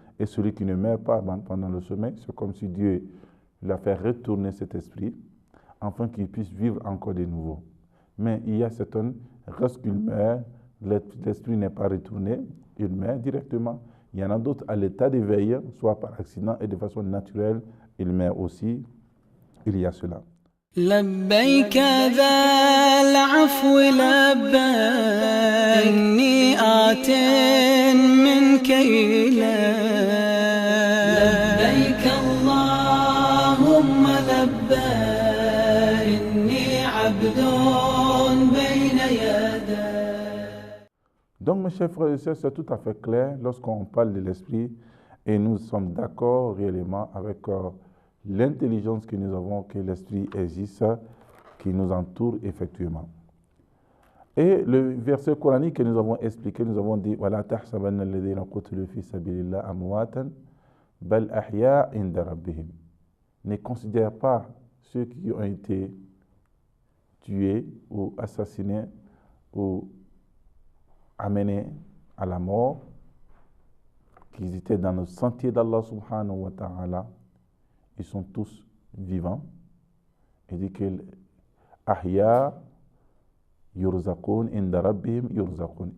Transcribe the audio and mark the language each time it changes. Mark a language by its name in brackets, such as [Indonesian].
[French] Et celui qui ne meurt pas pendant le sommeil, c'est comme si Dieu lui a fait retourner cet esprit afin qu'il puisse vivre encore de nouveau. Mais il y a certaines, lorsqu'il meurt, l'esprit n'est pas retourné, il meurt directement. Il y en a d'autres à l'état d'éveil, soit par accident et de façon naturelle, il meurt aussi. Il y a cela. [Arabic] لبيك ذا العفو لبيك إني آت منك إليك لبيك اللهم لبيك إني عبد بين يديك. [French] Donc mes chers frères et sœurs, c'est tout à fait clair lorsqu'on parle de l'esprit et nous sommes d'accord réellement avec l'intelligence que nous avons, que l'esprit existe, qui nous entoure effectivement. Et le verset coranique que nous avons expliqué, nous avons dit [Arabic] وَلَا تَحْسَبَنَّ الَّذِينَ قُتِلُوا فِي سَبِيلِ اللَّهِ أَمْوَاتًا بَلْ أَحْيَاءٌ عِندَ رَبِّهِمْ. [French] Ne considère pas ceux qui ont été tués ou assassinés ou amenés à la mort, qu'ils étaient dans le sentier d'Allah subhanahu wa ta'ala. Ils sont tous vivants. Il dit que [Arabic] ahya yurzaqun inda rabbihim yurzaqun.